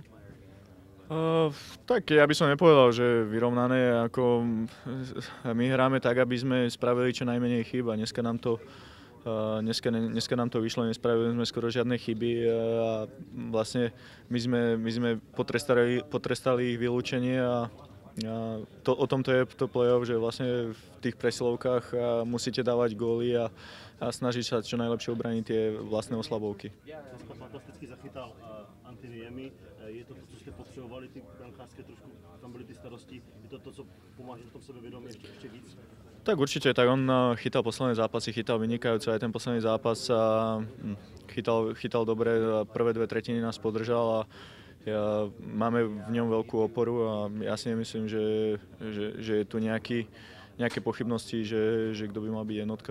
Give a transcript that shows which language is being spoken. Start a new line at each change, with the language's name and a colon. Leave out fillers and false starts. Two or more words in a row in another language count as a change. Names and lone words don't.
Slovak: Tak ja by som nepovedal, že vyrovnané, ako my hráme tak, aby sme spravili čo najmenej chýb a dneska nám to vyšlo, nespravili sme skoro žiadne chyby a vlastne my sme potrestali ich vylúčenie a o tom to je to play-off, že vlastne v tých presilovkách musíte dávať góly a snažiť sa čo najlepšie obraniť tie vlastné oslabovky.
Czech: Dneska fantasticky zachytal Antiniemi. Je to to, co jste potřebovali, ty brankářské trošku, tam byly ty starosti, je to to, co pomáhá v tom sebevědomí ještě víc?
Slovak: Tak určite, tak on chytal posledné zápasy, chytal vynikajúco aj ten posledný zápas a chytal dobre, prvé dve tretiny nás podržal a máme v ňom veľkú oporu a ja si nemyslím, že je tu nejaké pochybnosti, že kto by mal byť jednotka.